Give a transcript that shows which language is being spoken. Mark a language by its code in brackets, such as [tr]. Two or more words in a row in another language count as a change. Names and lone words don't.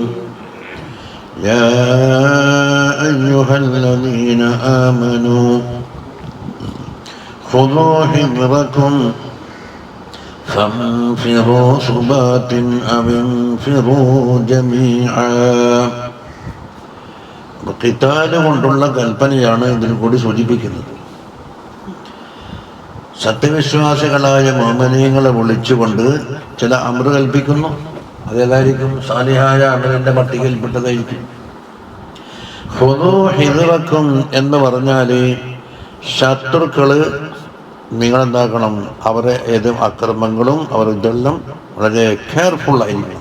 [ar] يا أيها الذين آمنوا خذوا حذركم فانفروا ثبات أو انفروا جميعا. [ml] ഖിതാല് കൊണ്ടുള്ള കൽപ്പനയാണ് ഇതിൽ കൂടി സൂചിപ്പിക്കുന്നത്. സത്യവിശ്വാസികളായ മുഅ്മിനീങ്ങളെ വിളിച്ചുകൊണ്ട് ചില അമർ കൽപ്പിക്കുന്നു. അതേതായിരിക്കും? സാലിഹായ അമലിന്റെ പട്ടികയിൽപ്പെട്ടതായിരിക്കും. [ar] خذوا حذركم [ml] എന്ന് പറഞ്ഞാൽ ശത്രുക്കള് നിങ്ങളെന്താക്കണം, അവരെ ഏത് അക്രമങ്ങളും അവർ ഇതെല്ലാം വളരെ കെയർഫുള്ളായിരിക്കണം.